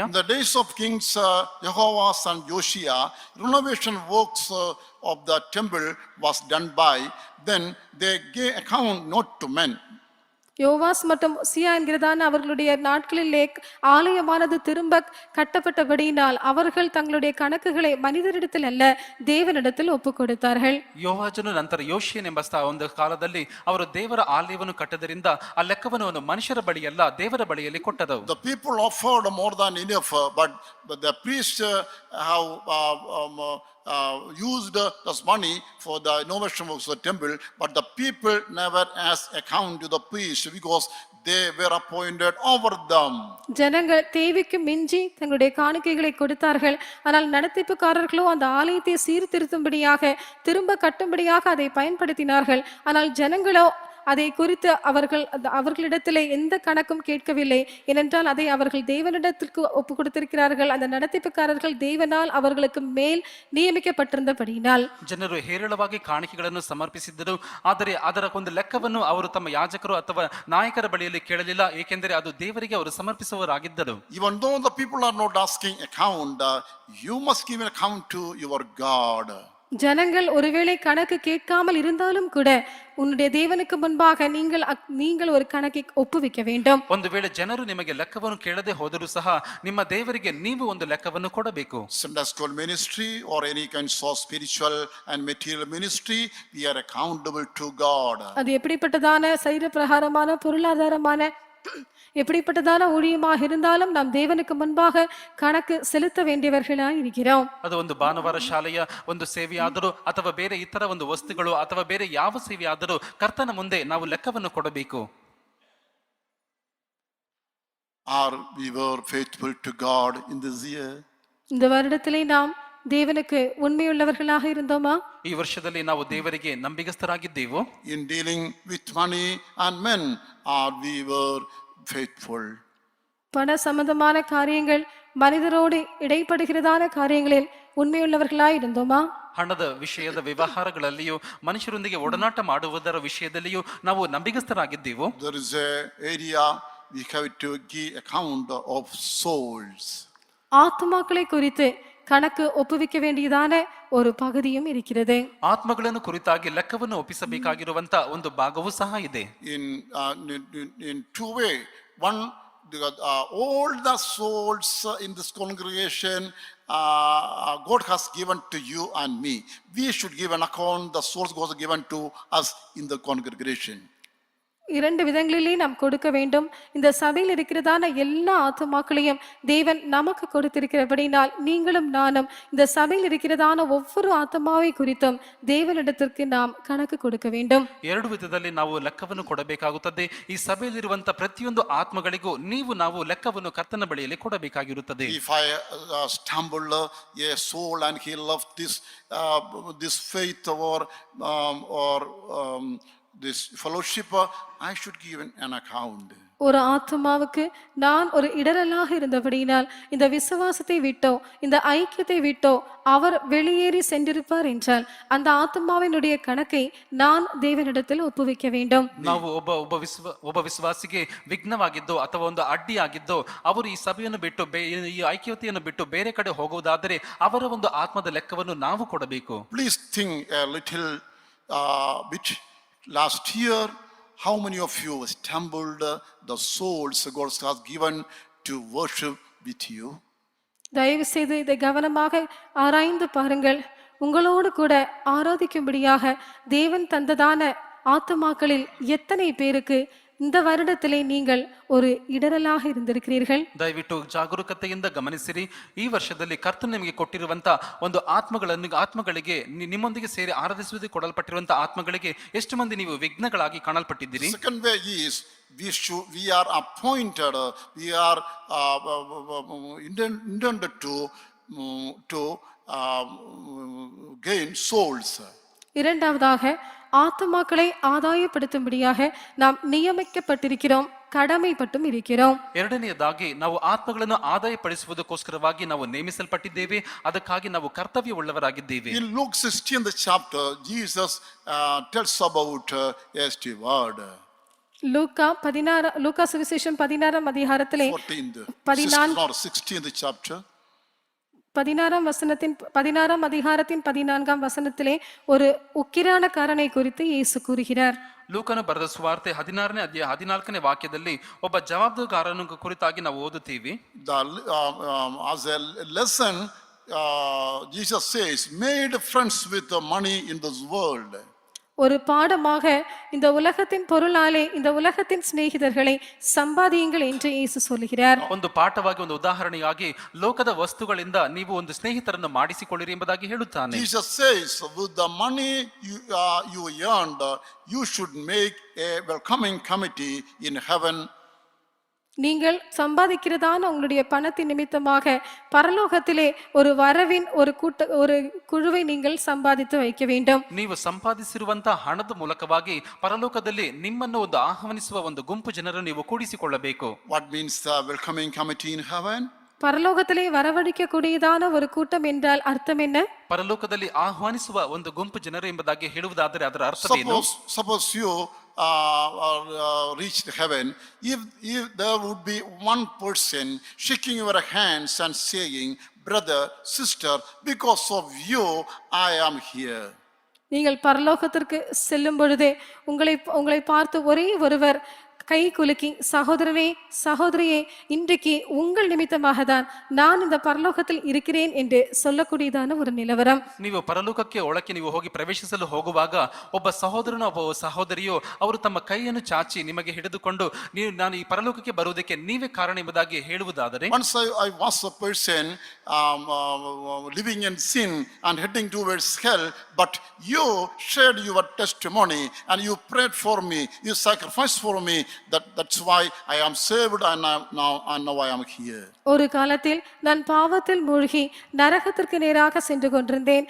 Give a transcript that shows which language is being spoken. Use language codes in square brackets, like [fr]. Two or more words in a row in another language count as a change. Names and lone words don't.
[en] In the days of Kings Jehoahaz and Josiah, renovation works of the temple was done by. Then they gave account not to men. [ta] யோவாஸ் மற்றும் உசியா என்கிறதான அவர்களுடைய நாட்களிலே ஆலயமானது திரும்ப கட்டப்பட்டபடியினால் அவர்கள் தங்களுடைய கணக்குகளை மனிதரிடத்தில் அல்ல தேவனிடத்தில் ஒப்பு கொடுத்தார்கள். [kn] ಯೋವಾಜನು ನಂತರ ಯೋಷಿಯನ್ ಎಂಬ ಒಂದು ಕಾಲದಲ್ಲಿ ಅವರು ದೇವರ ಆಲಯವನ್ನು ಕಟ್ಟದರಿಂದ ಆ ಲೆಕ್ಕವನ್ನು ಮನುಷ್ಯರ ಬಳಿಯಲ್ಲ ದೇವರ ಬಳಿಯಲ್ಲಿ ಕೊಟ್ಟರು. [en] The people offered more than enough, but the priests have used this money for the innovation of the temple, but the people never asked account to the priest because they were appointed over them. [ta] ஜனங்கள் தேவைக்கு மிஞ்சி தங்களுடைய காணிக்கைகளை கொடுத்தார்கள், ஆனால் நடத்திப்புக்காரர்களோ அந்த ஆலயத்தை சீர்திருத்தும்படியாக திரும்ப கட்டும்படியாக அதை பயன்படுத்தினார்கள். ஆனால் ஜனங்களோ அதை குறித்து அவர்களிடத்திலே எந்த கணக்கும் கேட்கவில்லை. ஏனென்றால் அதை அவர்கள் தேவனிடத்திற்கு ஒப்பு கொடுத்திருக்கிறார்கள். அந்த நடத்திப்புக்காரர்கள் தேவனால் அவர்களுக்கு மேல் ನಿಯಮಿಸಲ್ಪಟ್ಟಿರುந்தபடியினால் [kn] ಜನರು ಹೇರಳವಾಗಿ ಕಾಣಿಕೆಗಳನ್ನು ಸಮರ್ಪಿಸಿದ್ದರು, ಆದರೆ ಅದರ ಒಂದು ಲೆಕ್ಕವನ್ನು ಅವರು ತಮ್ಮ ಯಾಜಕರು ಅಥವಾ ನಾಯಕರ ಬಳಿಯಲ್ಲಿ ಕೇಳಲಿಲ್ಲ, ಏಕೆಂದರೆ ಅದು ದೇವರಿಗೆ ಅವರು ಸಮರ್ಪಿಸುವವರಾಗಿದ್ದರು. [en] Even though the people are not asking account, you must give an account to your God. [ta] ஜனங்கள் ஒருவேளை கணக்கு கேட்காமல் இருந்தாலும் கூட உன்னுடைய தேவனுக்கு முன்பாக நீங்கள் ஒரு கணக்கை ஒப்புவிக்க வேண்டும். [kn] ಒಂದು ವೇಳೆ ಜನರು ನಿಮಗೆ ಲೆಕ್ಕವನ್ನು ಕೇಳದೆ ಹೋದರೂ ಸಹ ನಿಮ್ಮ ದೇವರಿಗೆ ನೀವು ಒಂದು ಲೆಕ್ಕವನ್ನು ಕೊಡಬೇಕು. [en] Sunday school ministry or any kind of spiritual and material ministry, we are accountable to God. [ta] அது எப்படிப்பட்டதான சரீர பிரகாரமான பொருளாதாரமான எப்படிப்பட்டதான ஊழியமாக இருந்தாலும் நாம் தேவனுக்கு முன்பாக கணக்கு செலுத்த வேண்டியவர்களாய் இருக்கிறோம். [kn] ಅದು ಒಂದು ಭಾನುವಾರ ಶಾಲೆಯ ಒಂದು ಸೇವೆಯಾದರೂ ಅಥವಾ ಬೇರೆ ಇತರ ಒಂದು ವಸ್ತುಗಳು ಅಥವಾ ಬೇರೆ ಯಾವ ಸೇವೆಯಾದರೂ ಕರ್ತನ ಮುಂದೆ ನಾವು ಲೆಕ್ಕವನ್ನು ಕೊಡಬೇಕು. [en] Are we were faithful to God in this year? [ta] இந்த வருடத்திலே நாம் தேவனுக்கு உண்மையுள்ளவர்களாக இருந்தோமா? [kn] ಈ ವರ್ಷದಲ್ಲಿ ನಾವು ದೇವರಿಗೆ ನಂಬಿಗಸ್ತರಾಗಿದ್ದೇವೋ? [en] In dealing with money and men, are we were faithful? [ta] பண சம்பந்தமான காரியங்கள் மனிதரோடு இடைப்படுகிறதான காரியங்களில் உண்மையுள்ளவர்களாய் இருந்தோமா? [kn] ಹಣದ ವಿಷಯದ ವ್ಯವಹಾರಗಳಲ್ಲಿಯೂ ಮನುಷ್ಯರೊಂದಿಗೆ ಒಡನಾಟ ಮಾಡುವುದರ ವಿಷಯದಲ್ಲಿಯೂ ನಾವು ನಂಬಿಗಸ್ತರಾಗಿದ್ದೇವೋ? [en] There is a area we have to give account of souls. [ta] ஆத்துமாக்களை குறித்து கணக்கு ஒப்புவிக்க வேண்டியதான ஒரு பகுதியும் இருக்கிறது. [kn] ಆತ್ಮಗಳನ್ನು ಕುರಿತಾಗಿ ಲೆಕ್ಕವನ್ನು ಒಪ್ಪಿಸಬೇಕಾಗಿರುವಂತ ಒಂದು ಭಾಗವೂ ಸಹ ಇದೆ. [en] In two way. One, all the souls in this congregation God has given to you and me. We should give an account. The souls was given to us in the congregation. [ta] இரண்டு விதங்களிலே நாம் கொடுக்க வேண்டும். இந்த சபையில் இருக்கிறதான எல்லா ஆத்துமாக்களையும் தேவன் நமக்கு கொடுத்திருக்கிறபடினால் நீங்களும் நானும் இந்த சபையில் இருக்கிறதான ஒவ்வொரு ஆத்மாவை குறித்தும் தேவனிடத்திற்கு நாம் கணக்கு கொடுக்க வேண்டும். [kn] ಎರಡು ವಿಧದಲ್ಲಿ ನಾವು ಲೆಕ್ಕವನ್ನು ಕೊಡಬೇಕಾಗುತ್ತದೆ. ಈ ಸಭೆಯಲ್ಲಿರುವಂತ ಪ್ರತಿಯೊಂದು ಆತ್ಮಗಳಿಗೂ ನಾವು ಲೆಕ್ಕವನ್ನು ಕರ್ತನ ಬಳಿಯಲ್ಲಿ ಕೊಡಬೇಕಾಗಿರುತ್ತದೆ. [en] If I stumble a soul and he loved this faith or this fellowship, I should give an account. [ta] ஒரு ஆத்மாவுக்கு நான் ஒரு இடரலாக இருந்தபடியினால் இந்த விசுவாசத்தை விட்டோ இந்த ஐக்கியத்தை விட்டோ அவர் வெளியேறி சென்றிருப்பார் என்றால் அந்த ஆத்மாவினுடைய கணக்கை நான் தேவனிடத்தில் ಒಪ್ಪುವಿக்க வேண்டும். [kn] ನಾವು ಒಬ್ಬ ವಿಶ್ವಾಸಿಗೆ ವಿಘ್ನವಾಗಿದ್ದೋ ಅಥವಾ ಒಂದು ಅಡ್ಡಿಯಾಗಿದ್ದೋ ಅವರು ಈ ಸಭೆಯನ್ನು ಬಿಟ್ಟು ಈ ಐಕ್ಯತೆಯನ್ನು ಬಿಟ್ಟು ಬೇರೆ ಕಡೆ ಹೋಗುವುದಾದರೆ ಅವರ ಒಂದು ಆತ್ಮದ ಲೆಕ್ಕವನ್ನು ನಾವು ಕೊಡಬೇಕು. [en] Please think a little bit. Last year how many of you stumbled the souls God has given to worship with you? [ta] தயவு செய்து இதை கவனமாக ஆராய்ந்து பாருங்கள். உங்களோடு கூட ஆராதிக்கும்படியாக தேவன் தந்ததான ஆத்துமாக்களில் எத்தனை பேருக்கு இந்த வருடத்திலே நீங்கள் ஒரு இடரலாக இருந்திருக்கிறீர்கள்? [kn] ದಯವಿಟ್ಟು ಜಾಗರೂಕತೆಯಿಂದ ಗಮನಿಸಿರಿ. ಈ ವರ್ಷದಲ್ಲಿ ಕರ್ತನು ನಿಮಗೆ ಕೊಟ್ಟಿರುವಂತ ಒಂದು ಆತ್ಮಗಳಿಗೆ ನಿಮ್ಮೊಂದಿಗೆ ಸೇರಿ ಆರಾಧಿಸುವುದಕ್ಕೆ ಕೊಡಲ್ಪಟ್ಟಿರುವಂತ ಆತ್ಮಗಳಿಗೆ ಎಷ್ಟು ಮಂದಿ ನೀವು ವಿಘ್ನಗಳಾಗಿ ಕಾಣಲ್ಪಟ್ಟಿದ್ದೀರಿ? [en] Second way is we are appointed, we are intended to gain souls. [ta] இரண்டாவதாக ஆத்துமாக்களை ஆதாயப்படுத்தும்படியாக நாம் நியமிக்கப்பட்டிருக்கிறோம், கடமைப்பட்டும் இருக்கிறோம். [kn] ಎರಡನೆಯದಾಗಿ ನಾವು ಆತ್ಮಗಳನ್ನು ಆದಾಯಪಡಿಸುವುದಕ್ಕೋಸ್ಕರವಾಗಿ ನಾವು ನೇಮಿಸಲ್ಪಟ್ಟಿದ್ದೇವೆ, ಅದಕ್ಕಾಗಿ ನಾವು ಕರ್ತವ್ಯವುಳ್ಳವರಾಗಿದ್ದೇವೆ. [en] In Luke 16th chapter, Jesus tells about a steward. [ta] லூக்கா சுவிசேஷம் 16ஆம் அதிகாரத்திலே [en] 16th chapter. [ta] 16ஆம் அதிகாரத்தின் 14ஆம் வசனத்திலே ஒரு உக்கிரானக்காரனை குறித்து இயேசு கூறுகிறார். [kn] ಲೂಕನು ಬರೆದ ಸುವಾರ್ತೆ 16ನೇ ಅಧ್ಯಾಯ 14ನೇ ವಾಕ್ಯದಲ್ಲಿ ಒಬ್ಬ ಜವಾಬ್ದಾರನ ಕುರಿತಾಗಿ ನಾವು ಓದುತ್ತೀವಿ. [en] As a lesson, Jesus says, made friends with the money in this world. [ta] ஒரு பாடமாக இந்த உலகத்தின் பொருளாலே இந்த உலகத்தின் சிநேகிதர்களை சம்பாதியுங்கள் என்று இயேசு சொல்கிறார். [kn] ಒಂದು ಪಾಠವಾಗಿ ಒಂದು ಉದಾಹರಣೆಯಾಗಿ ಲೋಕದ ವಸ್ತುಗಳಿಂದ ನೀವು ಒಂದು ಸ್ನೇಹಿತರನ್ನು ಮಾಡಿಸಿಕೊಳ್ಳಿರಿ ಎಂಬುದಾಗಿ ಹೇಳುತ್ತಾನೆ. [en] Jesus says, with the money you earned, you should make a welcoming committee in heaven. [ta] நீங்கள் சம்பாதிக்கிறதான உங்களுடைய பணத்தின் நிமித்தமாக பரலோகத்திலே ஒரு வரவின் ஒரு குழுவை நீங்கள் சம்பாதித்து வைக்க வேண்டும். [kn] ನೀವು ಸಂಪಾದಿಸಿರುವಂತಹ ಹಣದ ಮೂಲಕವಾಗಿ ಪರಲೋಕದಲ್ಲಿ ನಿಮ್ಮನ್ನು ಒಂದು ಆಹ್ವಾನಿಸುವ ಒಂದು ಗುಂಪು ಜನರನ್ನು ನೀವು ಕೂಡಿಸಿಕೊಳ್ಳಬೇಕು. [en] What means the welcoming committee in heaven? [ta] பரலோகத்திலே வரவழைக்க கூடியதான ஒரு கூட்டம் என்றால் அர்த்தம் என்ன? [kn] ಪರಲೋಕದಲ್ಲಿ ಆಹ್ವಾನಿಸುವ ಒಂದು ಗುಂಪು ಜನರು ಎಂಬುದಾಗಿ ಹೇಳುವುದಾದರೆ ಅದರ ಅರ್ಥವೇನು? [en] Suppose you reached heaven, if there would be one person shaking your hands and saying, brother, sister, because of you I am here. [ta] நீங்கள் பரலோகத்திற்கு செல்லும் பொழுதே உங்களை பார்த்து ஒரே ஒருவர் கை குலுக்கி, சகோதரனே சகோதரியே, இன்றைக்கு உங்கள் நிமித்தமாக தான் நான் இந்த பரலோகத்தில் இருக்கிறேன் என்று சொல்லக்கூடியதான ஒரு நிலவரம். [kn] ನೀವು ಪರಲೋಕಕ್ಕೆ ಒಳಕ್ಕೆ ನೀವು ಹೋಗಿ ಪ್ರವೇಶಿಸಲು ಹೋಗುವಾಗ ಒಬ್ಬ ಸಹೋದರನೋ ಒಬ್ಬ ಸಹೋದರಿಯೋ ಅವರು ತಮ್ಮ ಕೈಯನ್ನು ಚಾಚಿ ನಿಮಗೆ ಹಿಡಿದುಕೊಂಡು ನಾನು ಈ ಪರಲೋಕಕ್ಕೆ ಬರುವುದಕ್ಕೆ ನೀವೇ ಕಾರಣ ಎಂಬುದಾಗಿ ಹೇಳುವುದಾದರೆ, [en] Once I was a person living in sin and heading towards hell, but you shared your testimony and you prayed for me, you sacrificed for me. That's why I am saved and now I am here. [ta] ஒரு காலத்தில் நான் பாவத்தில் மூழ்கி நரகத்திற்கு நேராக சென்று கொண்டிருந்தேன்.